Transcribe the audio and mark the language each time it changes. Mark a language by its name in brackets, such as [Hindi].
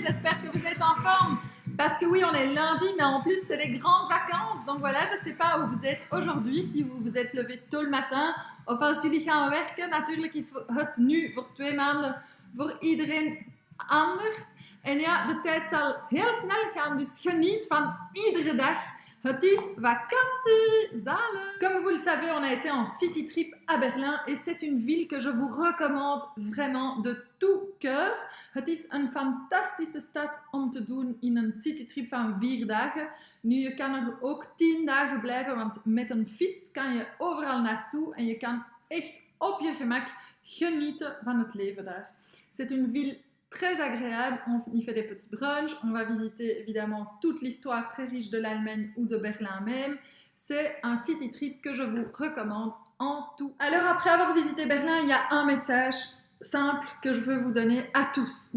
[French] J'espère que vous êtes en forme parce que oui, on est lundi, mais en plus c'est les grandes vacances. Donc voilà, je ne sais pas où vous êtes aujourd'hui, si vous vous êtes levé tôt le matin [Dutch] of als jullie gaan werken. Natuurlijk is het nu voor 2 maanden voor iedereen anders. En ja, de tijd zal heel snel gaan, dus geniet van iedere dag. Het is vakantie, zalig! [French] Comme vous le savez, on a été en city trip à Berlin et c'est une ville que je vous recommande vraiment de tout cœur. [Dutch] Het is een fantastische stad om te doen in een city trip van 4 dagen. Nu, je kan er ook 10 dagen blijven, want met een fiets kan je overal naartoe en je kan echt op je gemak genieten van het leven daar. [French] C'est une ville très agréable, on y fait des petits brunchs, on va visiter évidemment toute l'histoire très riche de l'Allemagne ou de Berlin même. C'est un city trip que je vous recommande en tout. Alors après avoir visité Berlin, il y a un message simple que je veux vous donner à tous.